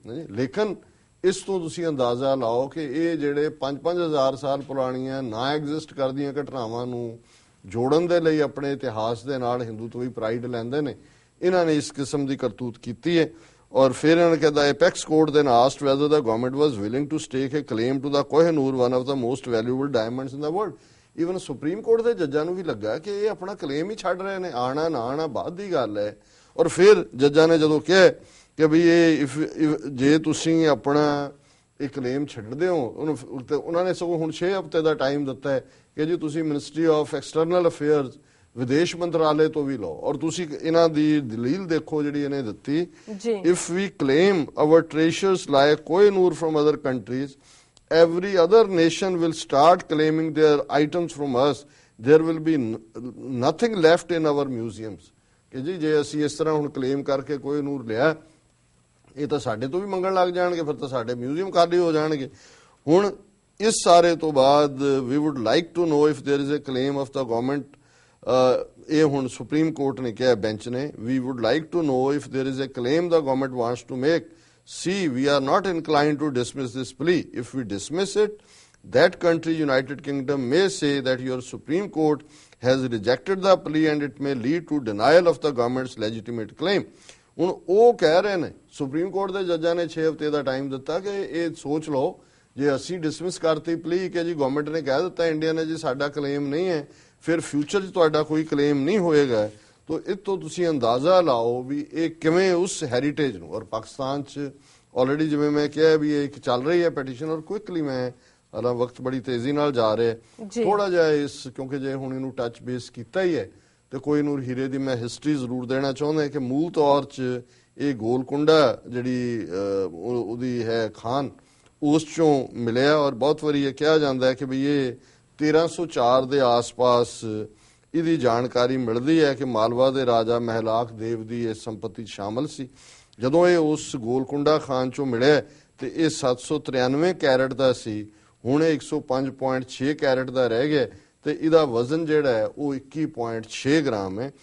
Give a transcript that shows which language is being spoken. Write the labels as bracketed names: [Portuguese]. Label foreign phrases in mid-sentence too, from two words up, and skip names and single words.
[Punjabi] ਲੇਕਿਨ ਇਸ ਤੋਂ ਤੁਸੀਂ ਅੰਦਾਜ਼ਾ ਲਾਓ ਕਿ ਇਹ ਜਿਹੜੇ 5-5000 ਸਾਲ ਪੁਰਾਣੀਆਂ ਨਾ ਐਗਜ਼ਿਸਟ ਕਰਦੀਆਂ ਘਟਨਾਵਾਂ ਨੂੰ ਜੋੜਨ ਦੇ ਲਈ ਆਪਣੇ ਇਤਿਹਾਸ ਦੇ ਨਾਲ ਹਿੰਦੂਤਵੀ ਪ੍ਰਾਈਡ ਲੈਂਦੇ ਨੇ, ਇਹਨਾਂ ਨੇ ਇਸ ਕਿਸਮ ਦੀ ਕਰਤੂਤ ਕੀਤੀ ਹੈ। ਔਰ ਫਿਰ ਇਹਨਾਂ ਨੇ ਕਹਿੰਦਾ [English] apex court then asked whether the government was willing to stake a claim to the Kohinoor, one of the most valuable diamonds in the world। even Supreme Court [Punjabi] ਦੇ ਜੱਜਾਂ ਨੂੰ ਵੀ ਲੱਗਾ ਕਿ ਇਹ ਆਪਣਾ ਕਲੇਮ ਹੀ ਛੱਡ ਰਹੇ ਨੇ, ਆਣਾ ਨਾ ਆਣਾ ਬਾਅਦ ਦੀ ਗੱਲ ਹੈ। ਔਰ ਫਿਰ ਜੱਜਾਂ ਨੇ ਜਦੋਂ ਕਿਹਾ ਕਿ ਵੀ ਇਹ ਜੇ ਤੁਸੀਂ ਆਪਣਾ ਇਹ ਕਲੇਮ ਛੱਡਦੇ ਹੋ, ਉਹਨਾਂ ਨੇ ਸਗੋਂ ਹੁਣ 6 ਹਫ਼ਤੇ ਦਾ ਟਾਈਮ ਦਿੱਤਾ ਹੈ ਕਿ ਜੀ ਤੁਸੀਂ ਮਿਨਿਸਟਰੀ ਆਫ ਐਕਸਟਰਨਲ ਅਫੇਅਰਸ ਵਿਦੇਸ਼ ਮੰਤਰਾਲੇ ਤੋਂ ਵੀ ਲਓ। ਔਰ ਤੁਸੀਂ ਇਹਨਾਂ ਦੀ ਦਲੀਲ ਦੇਖੋ ਜਿਹੜੀ ਇਹਨੇ ਦਿੱਤੀ, [English] if we claim our treasures like Kohinoor from other countries, every other nation will start claiming their items from us, there will be nothing left in our museums। [Punjabi] ਕਿ ਜੀ ਜੇ ਅਸੀਂ ਇਸ ਤਰ੍ਹਾਂ ਹੁਣ ਕਲੇਮ ਕਰਕੇ ਕੋਹਿਨੂਰ ਲਿਆ, ਇਹ ਤਾਂ ਸਾਡੇ ਤੋਂ ਵੀ ਮੰਗਣ ਲੱਗ ਜਾਣਗੇ, ਫਿਰ ਤਾਂ ਸਾਡੇ ਮਿਊਜ਼ੀਅਮ ਖਾਲੀ ਹੋ ਜਾਣਗੇ। ਹੁਣ ਇਸ ਸਾਰੇ ਤੋਂ ਬਾਅਦ ਵੀ [English] would like to know if there is a claim of the government, [Punjabi] ਇਹ ਹੁਣ ਸੁਪਰੀਮ ਕੋਰਟ ਨੇ ਕਿਹਾ ਬੈਂਚ ਨੇ, [English] we would like to know if there is a claim the government wants to make, see we are not inclined to dismiss this plea. If we dismiss it, that country, United Kingdom, may say that your Supreme Court has rejected the plea and it may lead to denial of the government's legitimate claim. [Punjabi] ਹੁਣ ਉਹ ਕਹਿ ਰਹੇ ਨੇ, ਸੁਪਰੀਮ ਕੋਰਟ ਦੇ ਜੱਜਾਂ ਨੇ 6 ਹਫ਼ਤੇ ਦਾ ਟਾਈਮ ਦਿੱਤਾ ਕਿ ਇਹ ਸੋਚ ਲਓ, ਜੇ ਅਸੀਂ ਡਿਸਮਿਸ ਕਰਤੀ ਪਲੀ ਕਿ ਜੀ ਗਵਰਨਮੈਂਟ ਨੇ ਕਹਿ ਦਿੱਤਾ ਇੰਡੀਆ ਨੇ ਜੀ ਸਾਡਾ ਕਲੇਮ ਨਹੀਂ ਹੈ, ਫਿਰ ਫਿਊਚਰ 'ਚ ਤੁਹਾਡਾ ਕੋਈ ਕਲੇਮ ਨਹੀਂ ਹੋਏਗਾ, ਤੋ ਇਤੋ ਤੁਸੀਂ ਅੰਦਾਜ਼ਾ ਲਾਓ ਬਈ ਇਹ ਕਿਵੇਂ ਉਸ ਹੈਰੀਟੇਜ ਨੂੰ, ਔਰ ਪਾਕਿਸਤਾਨ ਚ ਆਲਰੈਡੀ ਜਿਵੇਂ ਮੈਂ ਕਿਹਾ ਬਈ ਇੱਕ ਚੱਲ ਰਹੀ ਹੈ ਪੈਟੀਸ਼ਨ, ਔਰ ਕੁਇਕਲੀ ਮੈਂ ਹਾਲਾਂ ਵਕਤ ਬੜੀ ਤੇਜ਼ੀ ਨਾਲ ਜਾ ਰਿਹਾ ਹੈ ਥੋੜ੍ਹਾ ਜਿਹਾ ਇਸ, ਕਿਉਂਕਿ ਜੇ ਹੁਣ ਇਹਨੂੰ [English] touch base [Punjabi] ਕੀਤਾ ਹੀ ਹੈ ਤੋ ਕੋਈ ਨੂਰ ਹੀਰੇ ਦੀ ਮੈਂ ਹਿਸਟਰੀ ਜ਼ਰੂਰ ਦੇਣਾ ਚਾਹੁੰਦਾ ਕਿ ਮੂਲ ਤੌਰ ਚ ਇਹ ਗੋਲਕੁੰਡਾ ਜਿਹੜੀ ਉਹਦੀ ਹੈ ਖਾਨ ਉਸ ਚੋਂ ਮਿਲਿਆ, ਔਰ ਬਹੁਤ ਵਾਰੀ ਇਹ ਕਿਹਾ ਜਾਂਦਾ ਹੈ ਕਿ ਬਈ ਇਹ 1304 ਦੇ ਆਸ-ਪਾਸ ਇਹਦੀ ਜਾਣਕਾਰੀ ਮਿਲਦੀ ਹੈ ਕਿ ਮਾਲਵਾ ਦੇ ਰਾਜਾ ਮਹਿਲਾਕ ਦੇਵ ਦੀ ਇਹ ਸੰਪਤੀ ਸ਼ਾਮਲ ਸੀ। ਜਦੋਂ ਇਹ ਉਸ ਗੋਲਕੁੰਡਾ ਖਾਨ ਚੋਂ ਮਿਲਿਆ ਤੇ ਇਹ 793 ਕੈਰਟ ਦਾ ਸੀ, ਹੁਣ ਇਹ 105.6 ਕੈਰਟ ਦਾ ਰਹਿ ਗਿਆ ਤੇ ਇਹਦਾ ਵਜ਼ਨ ਜਿਹੜਾ ਹੈ ਉਹ 21.6 ਗ੍ਰਾਮ ਹੈ।